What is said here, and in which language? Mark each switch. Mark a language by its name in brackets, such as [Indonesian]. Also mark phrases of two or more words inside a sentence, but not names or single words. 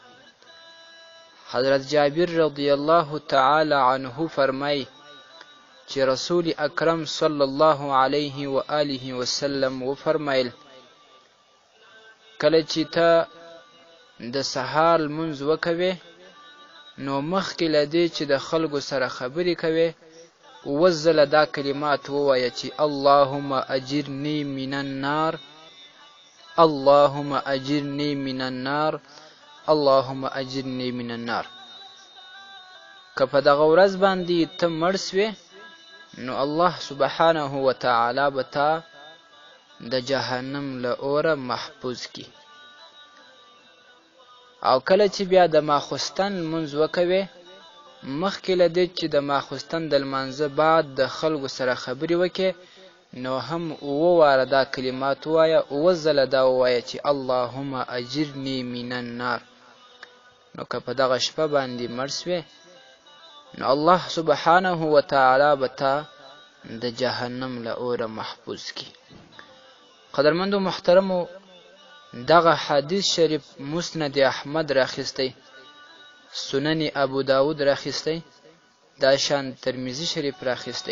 [Pashto] حضرت جابر [Arabic] رضی الله تعالی عنه [Pashto] فرمایي چې رسول اکرم [Arabic] صلی الله علیه و آله وسلم [Pashto] وفرمایل، کله چې ته د سهار لمونځ وکوې نو مخکې له دې چې د خلکو سره خبرې کوې 7 ځله دا کلمات ووایه چې [Arabic] اللهم اجرني من النار، اللهم اجرني من النار، اللهم اجرني من النار. [Pashto] که په دغه ورځ باندې ته مړ سوې نو الله [Arabic] سبحانه وتعالی [Pashto] به تا د جهنم له اوره محفوظ کی. او کله چې بیا د ماخوستن لمونځ وکوې مخکې له دې چې د ماخوستن د لمانځه بعد د خلکو سره خبرې وکړې نو هم 7 واره دا کلمات ووایه، 7 ځله دا ووایه چې [Arabic] اللهم اجرني من النار. [Pashto] نو که په دغه شپه باندې مړ سوې نو الله [Arabic] سبحانه وتعالی [Pashto] به تا د جهنم له اوره محفوظ کی. قدرمندو محترمو، دغه حدیث شریف مسند احمد راخیستی، سنن ابو داود راخیستی، دا شان ترمذی شریف راخیستی.